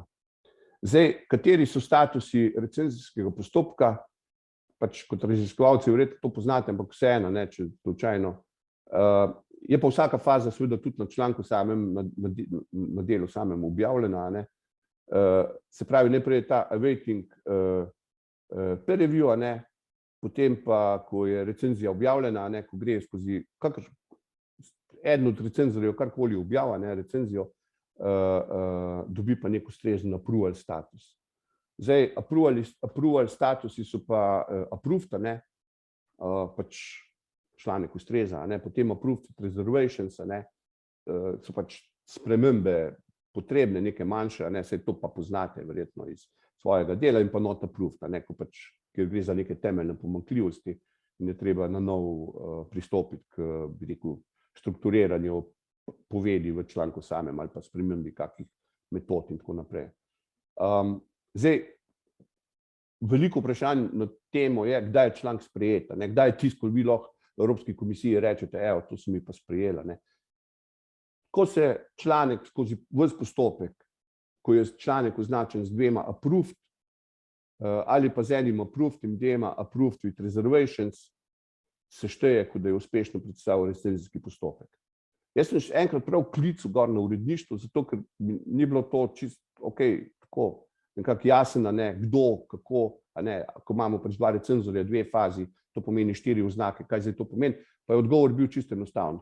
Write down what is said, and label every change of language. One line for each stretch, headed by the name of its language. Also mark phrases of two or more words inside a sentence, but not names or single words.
Slovenian: Zdaj, kateri so statusi recenzijskega postopka, pač kot raziskovalci verjetno to poznate, ampak vseeno, če slučajno. Je pa vsaka faza seveda tudi na članku samem, na delu samem objavljena. Se pravi, najprej je ta
English: awaiting peer review,
Slovenian: potem pa, ko je recenzija objavljena, ko gre skozi eden od recenzorjev karkoli objavlja recenzijo, dobi pa nek ustrezen approval status. Zdaj, approval statusi so pa approved, pač članek ustreza, potem
English: approved reservations,
Slovenian: so pač spremembe potrebne, neke manjše, saj to pa poznate verjetno iz svojega dela, in pa
English: not approved,
Slovenian: ker gre za neke temeljne pomanjkljivosti in je treba na nov pristopiti k, bi rekel, strukturiranju povedi v članku samem ali pa spremembi kakih metod in tako naprej. Zdaj, veliko vprašanj na temo je, kdaj je članek sprejet, kdaj je tisto, ko vi lahko Evropski komisiji rečete, evo, to sem mi pa sprejela. Ko se članek skozi ves postopek, ko je članek označen z dvema approved ali pa z enim approved in dvema
English: approved with reservations,
Slovenian: se šteje, kot da je uspešno predstavil recenzijski postopek. Jaz sem še enkrat prav klical gor na uredništvo, zato ker ni bilo to čisto tako nekako jasno, kdo, kako, ko imamo pač dva recenzorja, dve fazi, to pomeni 4 oznake, kaj zdaj to pomeni, pa je odgovor bil čisto enostaven.